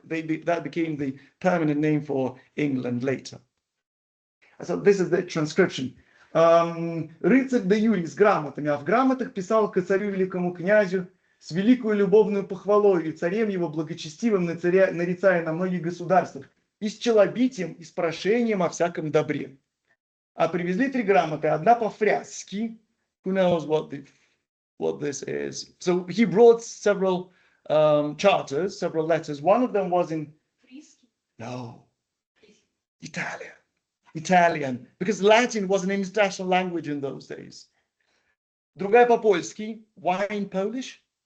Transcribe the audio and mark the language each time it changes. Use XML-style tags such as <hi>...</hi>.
<en>That became the permanent name for England later. So this is the transcription.</en> <ru>Рыцарь да Юрий с грамотами, а в грамотах писал к царю великому князю с великою любовную похвалою и царем его благочестивым нарицая на многих государствах, и с челобитием, и с прошением о всяком добре. А привезли 3 грамоты, одна по-фрязски,</ru> <en>Who knows what this is? So he brought several charters, several letters. One of them was in no Italian. Italian, because Latin was an international language in those days.</en> <ru>Другая по-польски.</ru> <en>Why in Polish?</en>